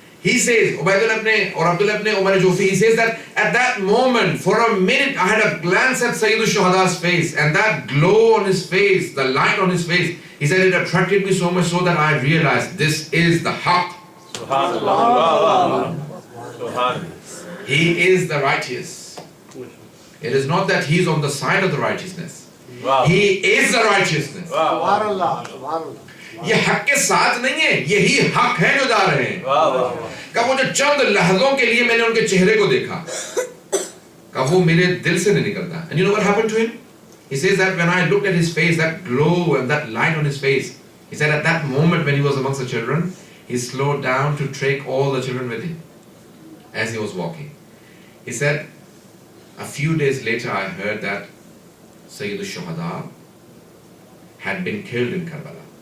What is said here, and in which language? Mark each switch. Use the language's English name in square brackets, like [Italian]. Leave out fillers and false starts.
[English] He says, Ubaydullah ibn or Abdullah ibn Umar al-Jawfi, he says that at that moment, for a minute, I had a glance at Sayyid al-Shuhada's face, and that glow on his face, the light on his face, he said it attracted me so much so that I realized this is the haqq. Subhanallah. Subhanallah. He is the righteous. It is not that he is on the side of the righteousness. Wow. He is the righteousness. Subhanallah. Subhanallah. [Hindi] ये हक के साथ नहीं है, यही हक है जो जा रहे हैं. कब वो जो चंद लहजों के लिए मैंने उनके चेहरे को देखा, कब वो मेरे दिल से नहीं निकलता. [English] And you know what happened to him? He says that when I looked at his face, that glow and that light on his face, he said at that moment when he was amongst the children, he slowed down to take all the children with him as he was walking. He said, a few days later I heard that Sayyid al-Shuhada had been killed in Karbala.